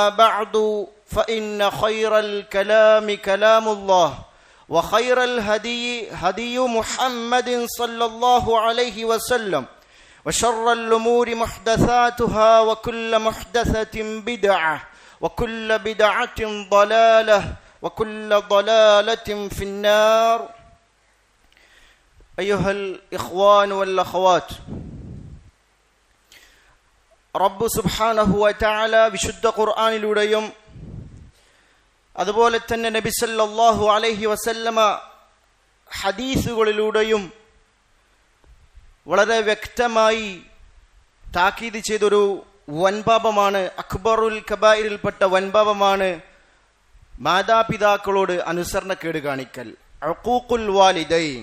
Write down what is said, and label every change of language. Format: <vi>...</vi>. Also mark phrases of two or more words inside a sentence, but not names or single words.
<ar>بعد فإن خير الكلام كلام الله وخير الهدي هدي محمد صلى الله عليه وسلم وشر الأمور محدثاتها وكل محدثة بدعة وكل بدعة ضلالة وكل ضلالة في النار أيها الإخوان والأخوات</ar> <ml>റബ്ബ്</ml> <ar>سبحانه وتعالى</ar> <ml>വിശുദ്ധ ഖുർആനിലൂടെയും അതുപോലെ തന്നെ നബി</ml> <ar>صلى الله عليه وسلم</ar> <ml>ഹദീസുകളിലൂടെയും വളരെ വ്യക്തമായി താക്കീത് ചെയ്തൊരു വൻപാപമാണ്,</ml> <ar>أكبر الكبائر</ar> <ml>വൻപാപമാണ് മാതാപിതാക്കളോട് അനുസരണക്കേട് കാണിക്കൽ,</ml> <ar>عقوق الوالدين.</ar>